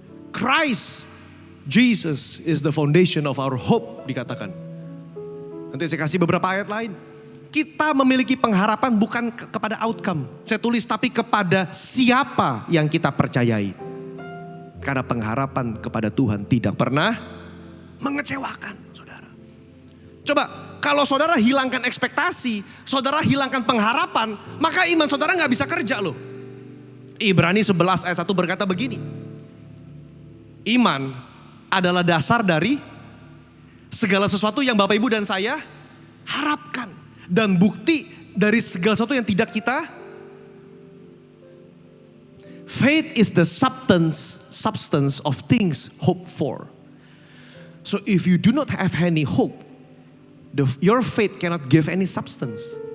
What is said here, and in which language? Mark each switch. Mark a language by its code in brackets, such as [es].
[en] Christ, Jesus is the foundation of our hope [id] dikatakan. Nanti saya kasih beberapa ayat lain. Kita memiliki pengharapan bukan kepada outcome. Saya tulis tapi kepada siapa yang kita percayai. Karena pengharapan kepada Tuhan tidak pernah mengecewakan saudara. Coba kalau saudara hilangkan ekspektasi, saudara hilangkan pengharapan, maka iman saudara gak bisa kerja loh. Ibrani 11 ayat 1 berkata begini. Iman adalah dasar dari segala sesuatu yang Bapak Ibu dan saya harapkan. Dan bukti dari segala sesuatu yang tidak kita. [en] Faith is the substance of things hoped for. So if you do not have any hope, your faith cannot give any substance.